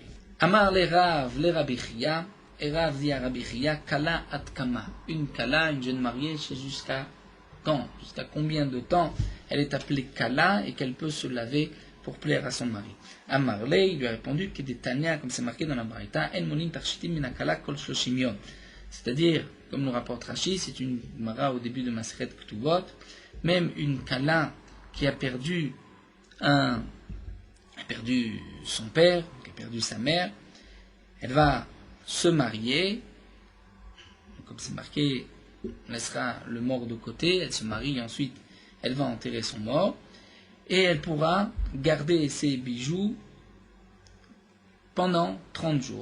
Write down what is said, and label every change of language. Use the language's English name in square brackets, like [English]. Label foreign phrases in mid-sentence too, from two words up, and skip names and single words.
[Aramaic] אמר ליה רב, [French] le Rabbi Chia, et Rav dit à Rabbi Chia, [Aramaic] כלה עד כמה, [French] une Kala, une jeune mariée, c'est jusqu'à combien de temps elle est appelée Kala et qu'elle peut se laver pour plaire à son mari. Amarle, il lui a répondu que des Tania, comme c'est marqué dans la Braïta, [Hebrew] אין מונעין תכשיטין מן כלה כל שלשים יום. [French] C'est-à-dire, comme nous rapporte Rashi, c'est une Mara au début de Maseret Ktubot, même une Kala qui a perdu son père, qui a perdu sa mère, elle va se marier, comme c'est marqué, on laissera le mort de côté, elle se marie et ensuite elle va enterrer son mort et elle pourra garder ses bijoux pendant 30 jours.